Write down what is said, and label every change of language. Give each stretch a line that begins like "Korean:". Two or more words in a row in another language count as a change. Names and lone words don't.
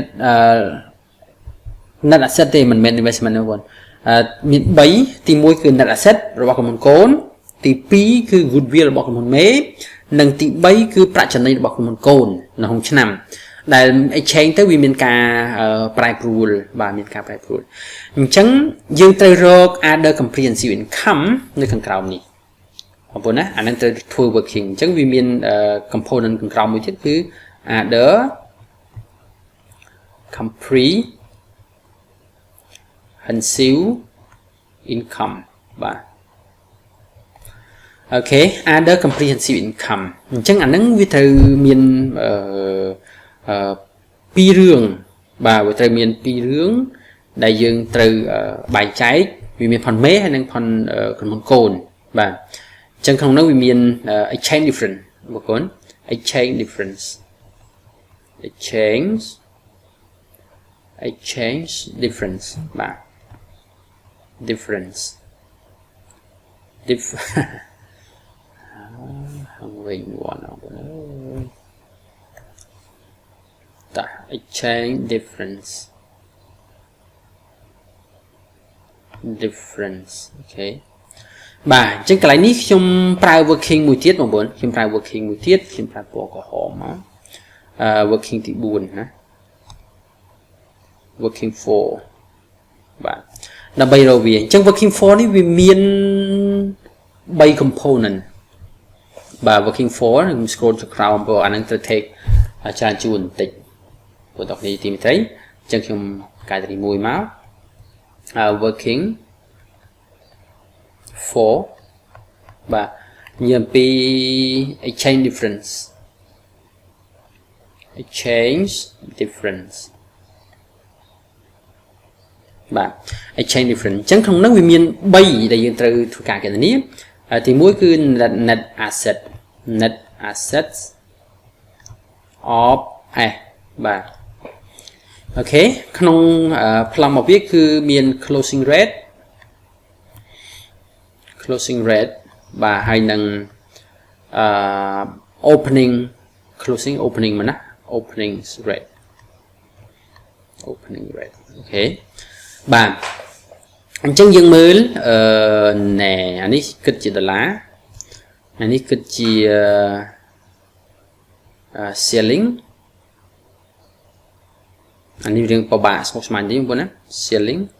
English: net asset
Khmer: ទេមិនមែន investment ទេបងមាន3ទី1គឺ
English: net asset
Khmer: របស់ក្រុមហ៊ុនកូនទី2គឺ goodwill របស់ក្រុមហ៊ុនមេនិងទី3គឺប្រាក់ចំណេញរបស់ក្រុមហ៊ុនកូននៅក្នុងឆ្នាំដែល exchange ទៅវាមានការប្រែប្រួលបាទមានការប្រែប្រួលអញ្ចឹងយើងត្រូវរក
English: other comprehensive income
Khmer: នៅខាងក្រោមនេះបងប្អូនណាអានឹងត្រូវធ្វើ working អញ្ចឹងវាមាន component ខាងក្រោមមួយទៀតគឺ other
English: comprehensive income
Khmer: បាទអូខេ
English: other comprehensive income
Khmer: អញ្ចឹងអានឹងវាត្រូវមានពីររឿងបាទវាត្រូវមានពីររឿងដែលយើងត្រូវបែងចែកវាមានផនមេហើយនិងផនក្រុមហ៊ុនកូនបាទអញ្ចឹងក្នុងនោះវាមាន
English: exchange difference
Khmer: បងប្អូន
English: exchange difference
Khmer: បាទ differenceវិញ
English: exchange difference
Khmer: អូខេ បាទអញ្ចឹងកន្លែងនេះខ្ញុំប្រើ working មួយទៀតបងប្អូនខ្ញុំប្រើ working មួយទៀតខ្ញុំប្រើពណ៌ក្រហមមក working ទី4ណា working 4បាទដើម្បីរកវាអញ្ចឹង working 4នេះវាមាន3 component បាទ working 4ខ្ញុំ scroll ទៅក្រោមព្រោះអានឹងត្រូវ take ច្រើនជួនបន្តិចបងប្អូនទីមេត្រីអញ្ចឹងខ្ញុំកែទី1មក working 4បាទនិយាយអំពី
English: exchange difference
Khmer: បាទ
English: exchange difference
Khmer: អញ្ចឹងក្នុងនោះវាមាន3ដែលយើងត្រូវធ្វើការគណនាទី1គឺ
English: net assets of S
Khmer: បាទអូខេក្នុងប្លង់របស់វាគឺមាន
English: closing rate
Khmer: បាទហើយនឹង opening មកណា
English: opening rate
Khmer: អូខេបាទអញ្ចឹងយើងមើលណែអានេះគិតជាដុល្លារអានេះគិតជា selling អានេះរឿងពិបាកស្មុគស្មាញទេបងប្អូនណា selling